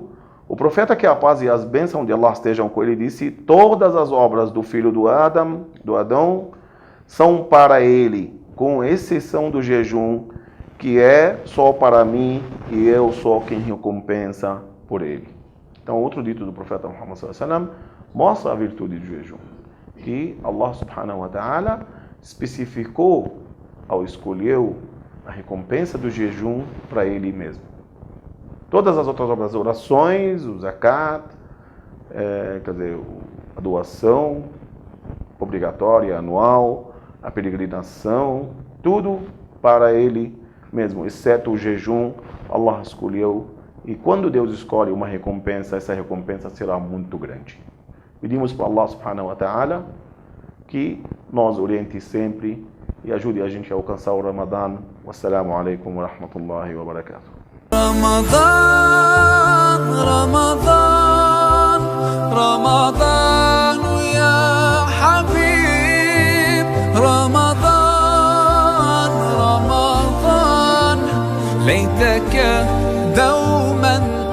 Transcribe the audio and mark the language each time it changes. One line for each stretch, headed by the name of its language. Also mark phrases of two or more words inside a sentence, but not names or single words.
Portuguese: O profeta, que a paz e as bênçãos de Allah estejam com ele, disse: todas as obras do filho do Adão, são para ele, com exceção do jejum, que é só para mim, e eu sou quem recompensa por ele. Então, outro dito do profeta Muhammad
Arabic: صلى الله عليه وسلم
Portuguese: mostra a virtude do jejum, que Allah
Arabic: سبحانه وتعالى
Portuguese: especificou ao escolher a recompensa do jejum para ele mesmo. Todas as outras obras, orações, o zakat, quer dizer, a doação obrigatória, anual, a peregrinação, tudo para ele mesmo, exceto o jejum, Allah escolheu. E quando Deus escolhe uma recompensa, essa recompensa será muito grande. Pedimos para Allah
Arabic: سبحانه وتعالى
Portuguese: que nos oriente sempre e ajude a gente a alcançar o Ramadã.
Arabic: والسلام عليكم ورحمة الله وبركاته. رمضان رمضان رمضان يا حبيب رمضان رمضان ليتك دوما